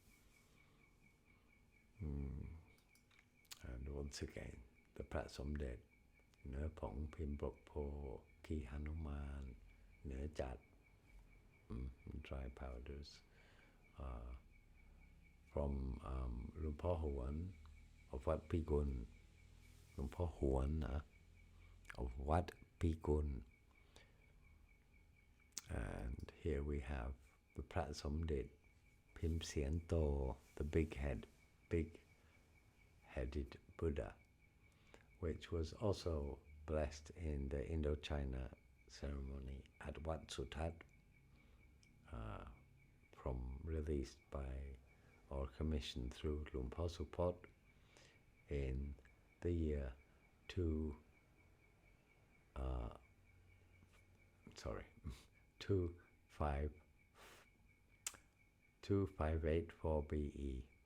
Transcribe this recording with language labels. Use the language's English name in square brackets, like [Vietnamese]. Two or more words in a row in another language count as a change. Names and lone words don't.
[English] And once again, the Prat Somdej, Nơ Pong Pim Bok Po, Ki Hanuman, Nơ Chat, dry powders, from Luang Por Huan of Wat Pi Gun, Luang Por Huan of Wat Pi Gun. And here we have the Prat Somdej Pim Sien Toh, the big-headed Buddha, which was also blessed in the Indochina ceremony at Wat Sutat, from released by or commissioned through Luang Por Support in the year 2584 BE.